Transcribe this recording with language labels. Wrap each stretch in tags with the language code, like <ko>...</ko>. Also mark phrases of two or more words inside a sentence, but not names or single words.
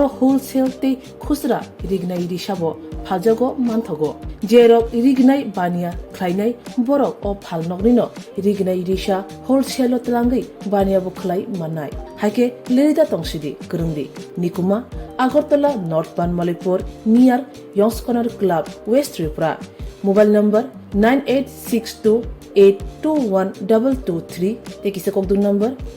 <trp>होलसेल ते खुसरा रिगनाय रिसाबो फालजागो मानथगो जेरक रिगनाय बानिया ख्लायनाय बरक अ फाल नकनिनो रिगनाय रिसा होलसेल तलांगै बानियाबो खलाय मानाय हाइके लिरिदा तंसिदि करंदि निकुमा आगरतला नॉर्थ बानमालीपुर नियर यंग्स कॉर्नर क्लब वेस्ट त्रिपुरा</trp> <en>mobile number</en> <trp>9862821223 ते किसे कोक दूर नंबर</trp>